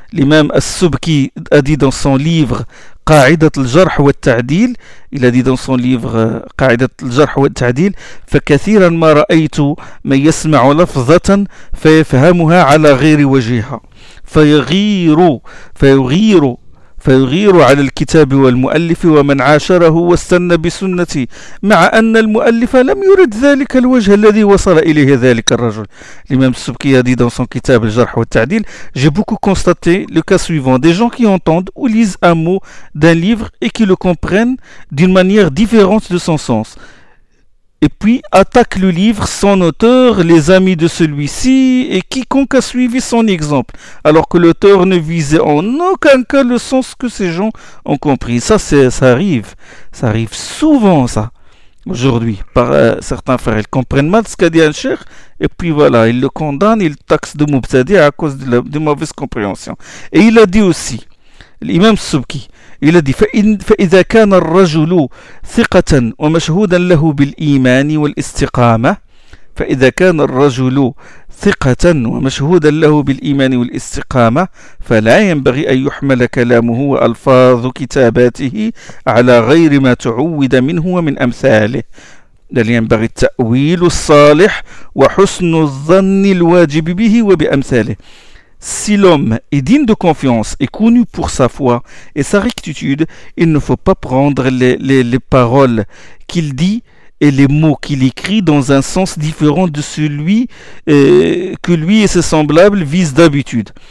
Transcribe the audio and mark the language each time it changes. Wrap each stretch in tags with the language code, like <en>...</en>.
<fr>L'imam As-Subki a dit dans son livre Qa'idat al-Jarh wa al-Ta'dil,</fr> <ar>il a dit dans son livre Qa'idat al-Jarh wa al-Ta'dil, فكثيرا ما رأيت من يسمع لفظة فيفهمها على غير وجهها فيغير على الكتاب والمؤلف ومن عاشره واستنى بسنتي، مع أن المؤلف لم يرد ذلك الوجه الذي وصل إليه ذلك الرجل.</ar> <fr>الإمام السبكي a dit dans son kitab الجرح والتعديل: j'ai beaucoup constaté le cas suivant, des gens qui entendent ou lisent un mot d'un livre et qui le comprennent d'une manière différente de son sens. Et puis attaque le livre, son auteur, les amis de celui-ci et quiconque a suivi son exemple, alors que l'auteur ne visait en aucun cas le sens que ces gens ont compris. Ça arrive souvent, ça, aujourd'hui, par certains frères. Ils comprennent mal ce qu'a dit un cheikh, et puis voilà, ils le condamnent, ils taxent de mubtadi à cause de mauvaise compréhension. Et il a dit aussi, l'imam Subki, il a dit:</fr> <ar>فإذا كان الرجل ثقة ومشهودا له بالإيمان والاستقامة فإذا كان الرجل ثقة ومشهودا له بالإيمان والاستقامة فلا ينبغي أن يحمل كلامه وألفاظ كتاباته على غير ما تعود منه ومن أمثاله، بل ينبغي التأويل الصالح وحسن الظن الواجب به وبأمثاله.</ar> <fr>Si l'homme est digne de confiance et connu pour sa foi et sa rectitude, il ne faut pas prendre les paroles qu'il dit et les mots qu'il écrit dans un sens différent de celui que lui et ses semblables visent d'habitude.</fr>